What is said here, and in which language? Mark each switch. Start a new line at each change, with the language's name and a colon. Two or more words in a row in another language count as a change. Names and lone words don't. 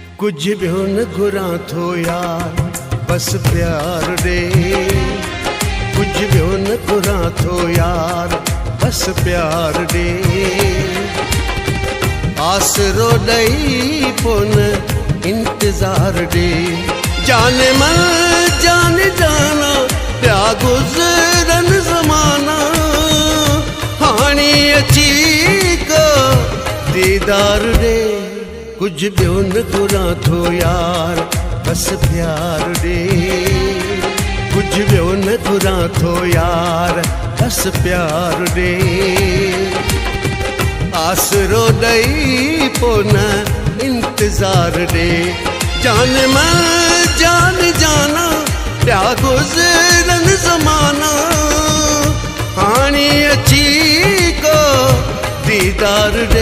Sindhi: कुछ भी न घुरा थो यार बस प्यार दे, कुछ भी न घुरा थो यार बस प्यार दे। आसरो ॾेई पोन इंतज़ार दे,
Hindi: जाने मन जाने जाना
Sindhi: पिया गुज़रन ज़माना, हाणे अची को दीदार दे। कुछ भी न घुरा थो यार बस प्यार दे, कुछ भी न घुरा थो यार बस प्यार दे। आसरो ॾेई पोन इंतज़ार दे,
Hindi: जान मन जान जाना
Sindhi: पिया गुज़रन ज़माना, हाणे अची को दीदार दे।